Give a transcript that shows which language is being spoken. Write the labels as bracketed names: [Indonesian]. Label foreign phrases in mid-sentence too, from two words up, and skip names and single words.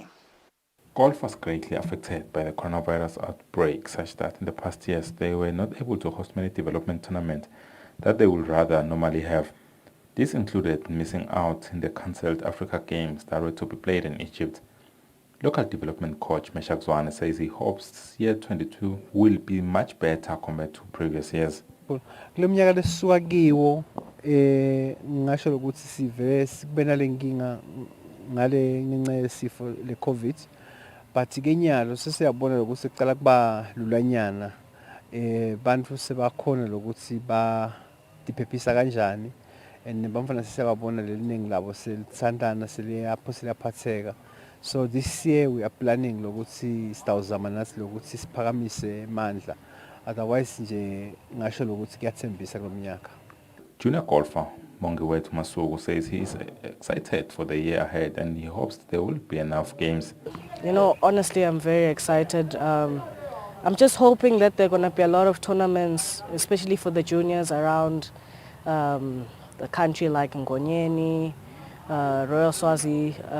[English] Golf was greatly affected by the coronavirus outbreak, such that in the past years they were not able to host many development tournaments that they would rather normally have. This included missing out in the cancelled Africa Games that were to be played in Egypt. Local development coach Eswatini says he hopes year 22 will be much better compared to previous years. [Swati] Kule minyaka lesisuka kiwo ngisho ukuthi sive sikubena lenkinga ngale ngenxa yesifo le COVID, but ke nyalo sesiyabona ukuthi sicala kuba lulanyana bantu sebakhona lokuthi ba diphephisa kanjani, and bamfana sesiyabona leliningi labo selithandana seliyapho seliyaphatheka. [English] So this year we are planning [Swati] lokuthi sitawuzama nathi lokuthi siphakamise mandla, otherwise nje ngasho lokuthi kuyathembisa kulomnyaka. [English] Junior golfer Mongiwethu Masuku says he is excited for the year ahead and he hopes there will be enough games. You know, honestly, I'm very excited. I'm just hoping that there are going to be a lot of tournaments, especially for the juniors around the country, like Ngonyeni, Royal Swazi.